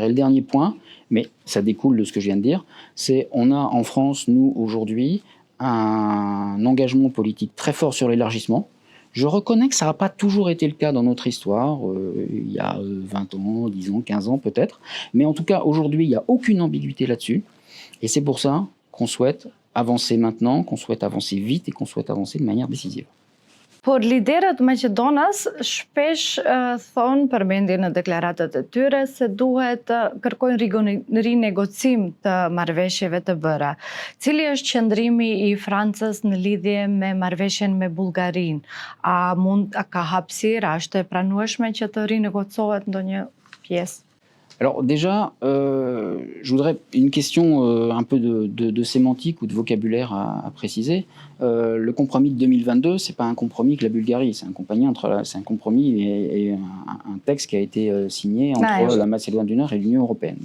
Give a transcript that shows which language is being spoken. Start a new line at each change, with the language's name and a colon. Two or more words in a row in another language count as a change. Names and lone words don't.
French: Et le dernier point, mais ça découle de ce que je viens de dire, c'est on a en France, nous, aujourd'hui, un engagement politique très fort sur l'élargissement. Je reconnais que ça n'a pas toujours été le cas dans notre histoire, il y a 20 ans, 10 ans, 15 ans peut-être, mais en tout cas, aujourd'hui, il n'y a aucune ambiguïté là-dessus. Et c'est pour ça qu'on souhaite avancer maintenant, qu'on souhaite avancer vite et qu'on souhaite avancer de manière décisive.
Albanian: Por liderët Maqedonas shpesh thonë përmendjen në deklaratat e tyre se duhet të kërkojnë rinegocim të marrëveshjeve të bëra. Cili është qëndrimi i Francës në lidhje me marrëveshjen me Bullgarinë? A ka hapësirë, a është e pranueshme që të rinegocohet ndonjë pjesë?
French: Alors déjà, je voudrais une question un peu de sémantique ou de vocabulaire à préciser. Le compromis de 2022, c'est pas un compromis que la Bulgarie, c'est un compromis et un texte qui a été signé entre la Macédoine du Nord et l'Union européenne.